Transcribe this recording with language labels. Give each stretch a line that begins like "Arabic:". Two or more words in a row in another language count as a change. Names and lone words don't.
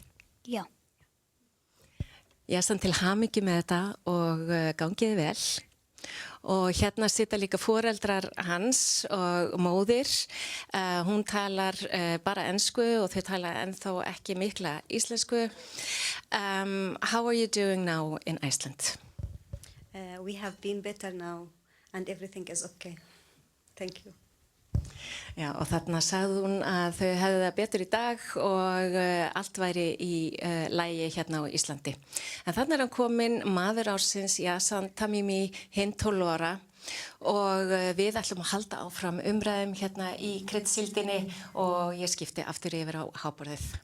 Icelandic: Já. Yazan, til hamingju með þetta og gangiði vel. Og hérna sita líka foreldrar hans og móðir. Hún talar bara ensku og þau tala ennþá ekki mikla íslensku.
English: How are you doing now in Iceland? We have been better now and everything is okay. Thank you.
Icelandic: Já, og þarna sagði hún að þau hefðu það betur í dag og allt væri í lagi hérna á Íslandi. En þarna er hann kominn, maður ársins, Yazan Tamimi, hinn 12 ára og við ætlum að halda áfram umræðum hérna í kryddsíldinni og ég skipti aftur yfir á háborðið.